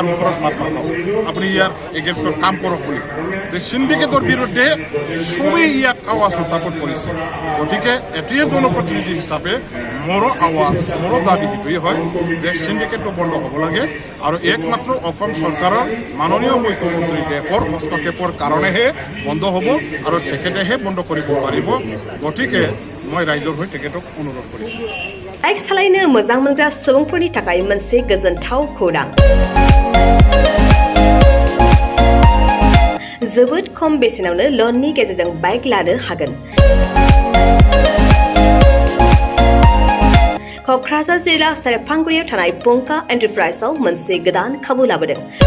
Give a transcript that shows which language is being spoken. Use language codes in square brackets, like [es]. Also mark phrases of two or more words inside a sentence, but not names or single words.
[as] ওপৰত মাত মাতক আপুনি ইয়াৰ এগেইনষ্টত কাম কৰক বুলি সিন্ডিকেটৰ বিৰুদ্ধে চবেই ইয়াক আৱাজ উত্থাপন কৰিছে গতিকে এটিয়ে জনপ্ৰতিনিধি হিচাপে মোৰো আৱাজ মোৰো দাবী এইটোৱেই হয় যে সিন্ডিকেটটো বন্ধ হ'ব লাগে আৰু একমাত্ৰ অসম চৰকাৰৰ মাননীয় মুখ্যমন্ত্ৰী দেৱৰ হস্তক্ষেপৰ কাৰণেহে বন্ধ হ'ব আৰু তেখেতেহে বন্ধ কৰিব পাৰিব গতিকে মই ৰাইজৰ হৈ তেখেতক অনুৰোধ কৰিছোঁ [brx] বাইক सालायनो मोजां मोनग्रा सुबुंफोरनि थाखाय मोनसे गोजोनथाव खौरां जोबोद खम बेसेनावनो लननि गेजेरजों बाइक लानो हागोन क'क्राझार जिल्ला सेरफांगुरियाव थानाय पंका एन्टारप्राइजआव मोनसे गोदान खाबु लाबोदों